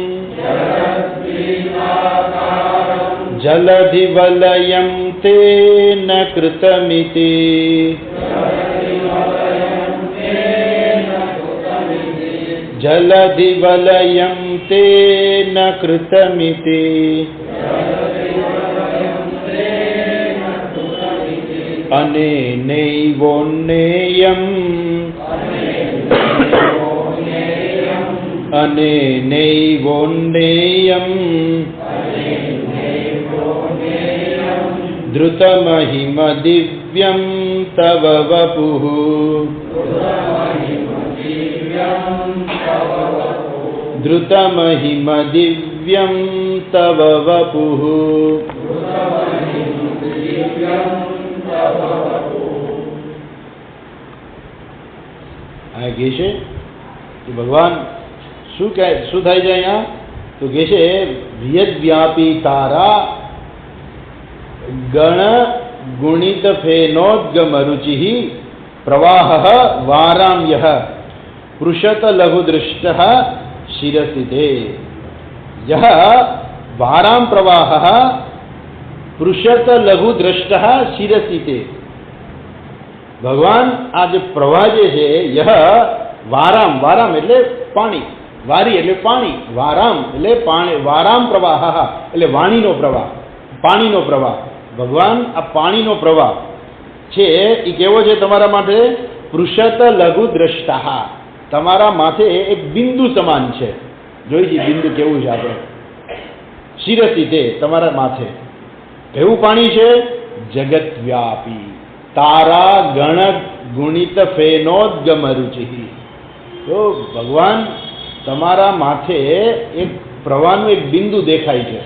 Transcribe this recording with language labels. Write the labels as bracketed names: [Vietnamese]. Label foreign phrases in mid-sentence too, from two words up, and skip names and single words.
[Sanskrit] जलधिवलयं तेन कृतमिति जलधिवलयं तेन कृतमिति અનેનૈવોન્નેયં अनेनैवोन्नेयं धृतमहिम दिव्यं तव वपुः धृतमहिम दिव्यं तव वपुः। [Gujarati] આ કહે છે કે ભગવાન શું થાય છે અહીંયા? તો કહે છે [Sanskrit] वियद्व्यापी तारा गण गुणित फेनोद्गम रुचि प्रवाह वाराम्यः पृषत लघुदृष्ट शिरसी ते यह वाराम प्रवाह पृषत लघुद्रष्ट शिरसी। [Gujarati] ભગવાન આ [Hindi] जो प्रवाह है यह [Gujarati] વારામ વારામ એટલે પાણી વારી એટલે પાણી વારામ એટલે પાણી વારામ પ્રવાહ એટલે વાણીનો પ્રવાહ પાણીનો પ્રવાહ। ભગવાન આ પાણીનો પ્રવાહ છે ઈ કેવો છે તમારા માથે [Sanskrit] पृषत लघुद्रष्टा [Gujarati] તમારા માથે એક બિંદુ સમાન છે। જોઈ જી બિંદુ કેવું છે આપણે [Sanskrit] शिरसी ते [Gujarati] તમારા માથે કેવું પાણી છે [Sanskrit] जगत व्यापी तारा गण गुणित फेनोद्गम रुचि। [Gujarati] તો ભગવાન તમારા માથે એક પ્રવાહનું એક બિંદુ દેખાય છે।